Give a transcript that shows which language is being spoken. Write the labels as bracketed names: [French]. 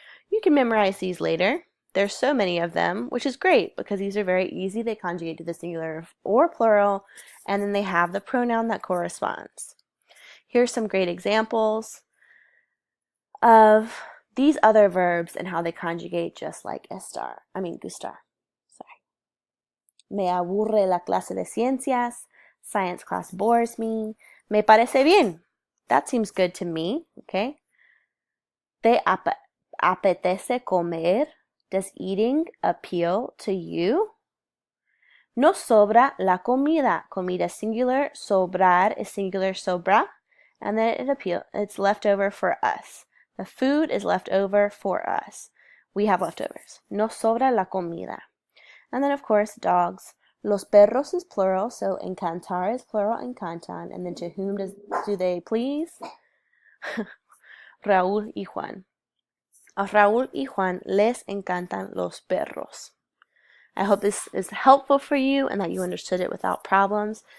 [English] You can memorize these later. There's so many of them, which is great because these are very easy. They conjugate to the singular or plural, and then they have the pronoun that corresponds. Here's some great examples of these other verbs and how they conjugate just like gustar. Sorry. [Spanish] Me aburre la clase de ciencias. [English] Science class bores me. [Spanish] Me parece bien. [English] That seems good to me. Okay. [Spanish] Te apetece comer. [English] Does eating appeal to you? [Spanish] Nos sobra la comida. [English] Comida singular. Sobrar is singular, sobra. And then it's left over for us. The food is left over for us. We have leftovers. [Spanish] Nos sobra la comida. [English] And then, of course, dogs. Los perros is plural, so encantar is plural, encantan. And then to whom do they please? [Spanish] Raúl y Juan. A Raúl y Juan les encantan los perros. [English] I hope this is helpful for you and that you understood it without problems.